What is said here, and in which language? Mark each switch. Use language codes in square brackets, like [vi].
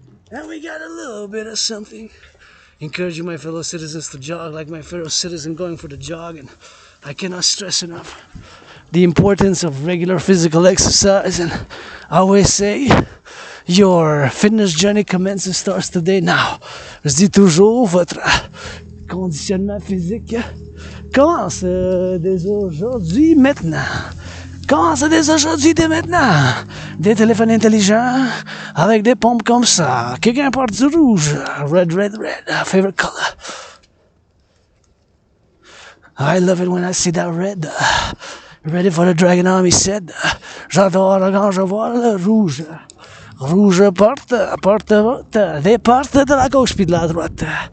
[en] And we got a little bit of something. Encouraging my fellow citizens to jog like my fellow citizen going for the jog. And I cannot stress enough the importance of regular physical exercise. And I always say, your fitness journey commences, starts today now. [fr] Je dis toujours, votre conditionnement physique commence dès aujourd'hui, maintenant. Commence dès aujourd'hui, dès maintenant. Des téléphones intelligents avec des pompes comme ça. Quelqu'un porte du rouge. [en] Red, red, red. Favorite color. I love it when I see that red. Ready for the Dragon Army said. [fr] J'adore quand je vois le rouge. Rouge porte, des portes de la gauche puis de la droite.